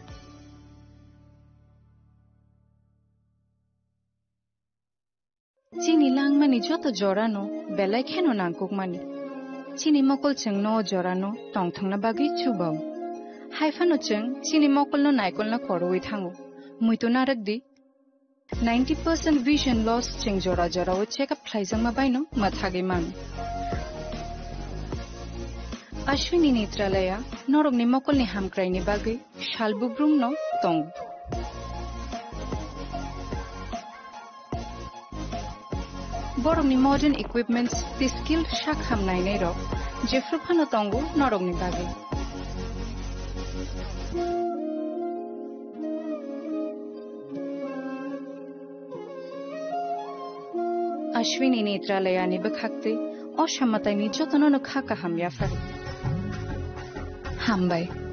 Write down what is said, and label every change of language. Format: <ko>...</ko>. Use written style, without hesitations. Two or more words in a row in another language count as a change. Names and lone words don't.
<trp>Chini langmani joto jorano belai kheno nangkukmani Chini mokol cheng no jorano tongthangna bagi chubau Haifano cheng chini mokol no naikol na koroi thango muito narakdi 90% vision loss cheng jora jora o check up thlaijang ma baino mathage man Ashwini Netralaya norok ni mokol ni hamkrai ni bagi shalbubrum no tong Borok ni</trp> <en>modern equipments</en> <trp>the skill shakham nai nei rok jefru phano tongo norok ni bagi Ashwini Netralaya ni bakhakte oshamatai ni jotono no khaka ham yafa hambai</trp>